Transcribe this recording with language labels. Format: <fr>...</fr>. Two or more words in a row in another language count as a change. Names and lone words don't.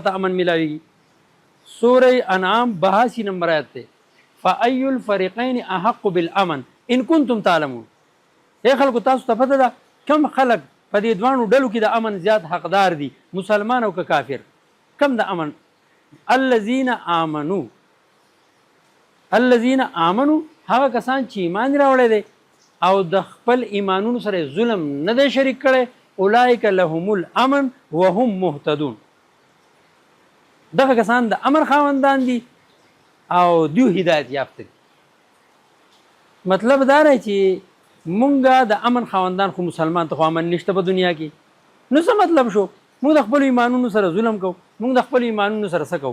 <ps>ته امن میلاویږي سوره انعام 82 نمبر آیت ده</ps> <ar>فأي الفريقين احق بالامن ان كنتم تعلمون</ar> <ps>اے خلکو تاسو ته پته ده کم خلک په دې دوانو ډلو کې د امن زیات حقدار دي مسلمان او که کافر کم د امن</ps> <ar>الذین آمنو، الذین آمنو</ar> <ps>هغه کسان چې ایمان راوړی دی او د خپل ایمانونو سره ظلم نه دی شریک کړی،</ps> <ar>اولئک لهم الامن وهم مهتدون.</ar> <ps>دغه کسان د امر خاوندان دي او دیو هدایت یافته دي. مطلب دا دی چې مونږه د امن خاوندان خو مسلمان ته خو امن نشته په دنیا کې. نو څه مطلب شو؟ مونږ د خپل ایمانونو سره ظلم کوو، مونږ د خپل ایمانونو سره څه کوو؟</ps>